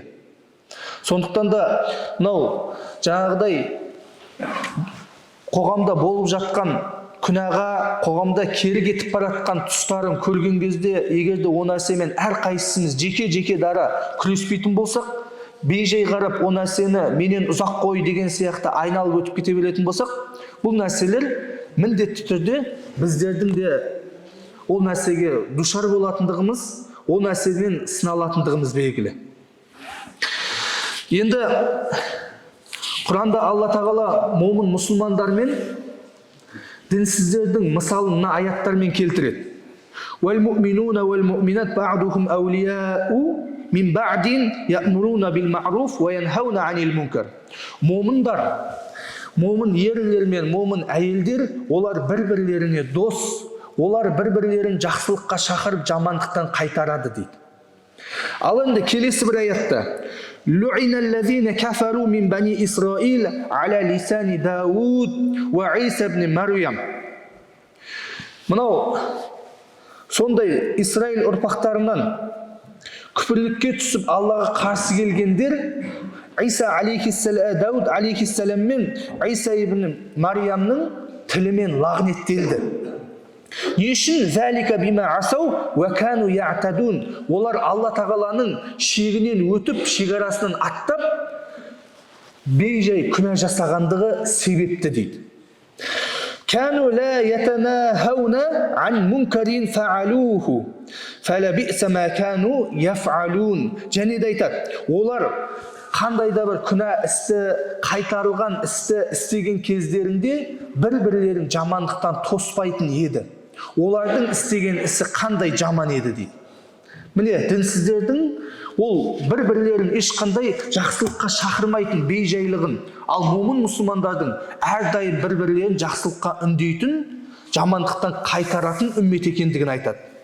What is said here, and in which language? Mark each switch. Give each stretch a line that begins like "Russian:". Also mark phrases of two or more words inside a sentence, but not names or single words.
Kazakh: Сондықтан да мынау жаңағыдай қоғамда болып жатқан күнәға, қоғамда кері кетіп баратқан тұстарын көрген кезде, егерде о нәрсемен әрқайсымыз жеке дара күреспейтін болсақ, бейжай қарап о нәрсені менен ұзақ қой деген сияқты айналып өтіп кете беретін болсақ, бұл нәрселер міндетті түрде біздердің де ол нәрсеге душар болатындығымыз, ол нәрседен сыналатындығымыз белгілі. Енді Құранда Алла тағала момын мұсылмандармен дінсіздердің мысалын мына аяттармен келтіреді.
Arabic: وَالْمُؤْمِنُونَ وَالْمُؤْمِنَاتُ بَعْضُهُمْ أَوْلِيَاءُ مِنْ بَعْضٍ يَأْمُرُونَ بِالْمَعْرُوفِ وَيَنْهَوْنَ عَنِ الْمُنْكَرِ.
Kazakh: Момындар, момын ерлер мен момын әйелдер, олар бір-бірлеріне дос, олар бір-бірлерін жақсылыққа шақырып, жамандықтан қайтарады дейді. Ал енді келесі бір аятта:
Arabic: لُعِنَ الَّذِينَ كَفَرُوا مِنْ بَنِي إِسْرَائِيلَ عَلَى لِسَانِ دَاوُودَ وَعِيسَى بْنِ مَرْيَمَ.
Kazakh: Мынау сондай Исраил ұрпақтарынан күпірлікке түсіп Аллаға қарсы келгендер Дауд алейхиссалам мен Иса ибн Мариямның тілімен лағнеттелді. Не үшін?
Arabic: ذلك بما عصوا وكانوا يعتدون.
Kazakh: Олар Алла тағаланың шегінен өтіп, шекарасынан аттап, бейжай күнә жасағандығы себепті дейді.
Arabic: كانوا لا يتناهون عن منكر فعلوه فلبئس ما كانوا يفعلون.
Kazakh: Және де айтады, олар қандай да бір күнә істі, қайтарылған істі істеген кездерінде бір-бірлерін жамандықтан тоспайтын еді. Олардың істеген ісі қандай жаман еді дейді. Міне, дінсіздердің ол бір-бірлерін ешқандай жақсылыққа шақырмайтын бейжайлығын, ал момын мұсылмандардың әрдайым бір-бірлерін жақсылыққа үндейтін, жамандықтан қайтаратын үммет екендігін айтады.